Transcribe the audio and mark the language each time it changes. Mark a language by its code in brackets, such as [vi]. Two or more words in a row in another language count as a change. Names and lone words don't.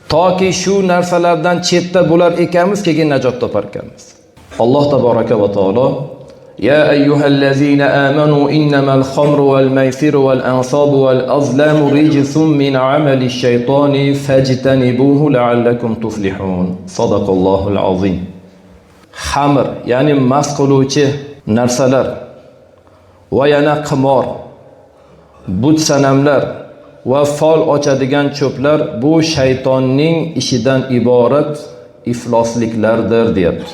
[uz] toki shu narsalardan chetda bo'lar ekanmiz, keyin najot topar ekanmiz. Alloh [ar] تبارك وتعالى: "يا أيها الذين آمنوا إنما الخمر والميسر والأنصاب والأزلام رجس من عمل الشيطان فاجتنبوه لعلكم تفلحون." صدق الله العظيم. [uz] Xamr, ya'ni mast qiluvchi narsalar va yana qimor, but sanamlar va fol ochadigan cho'plar bu shaytonning ishidan iborat iflosliklardir deyapti.